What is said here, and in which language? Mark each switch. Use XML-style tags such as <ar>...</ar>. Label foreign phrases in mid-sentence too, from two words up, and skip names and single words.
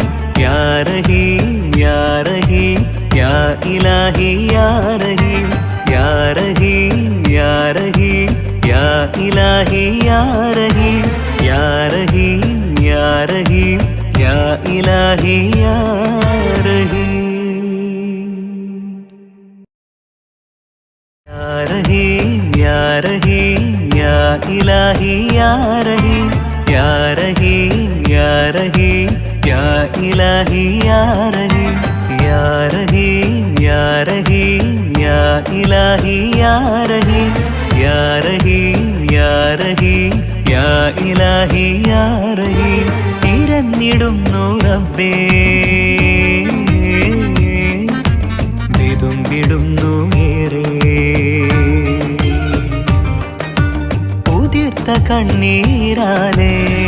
<ar>يا رحيم يا رحيم يا إلهي يا رحيم يا رحيم يا رحيم يا إلهي يا رحيم يا رحيم يا رحيم يا إلهي يا رحيم يا رحيم يا رحيم يا إلهي يا رحيم يا رحيم يا إلهي يا رحيم يا رحيم يا رحيم يا إلهي يا رحيم يا رحيم يا رحيم يا إلهي يا رحيم</ar> <ml>ഇരന്നിടുന്നു റബ്ബേ വിടുന്നു ഏറെ ഉതിർത്ത കണ്ണീരാലേ</ml>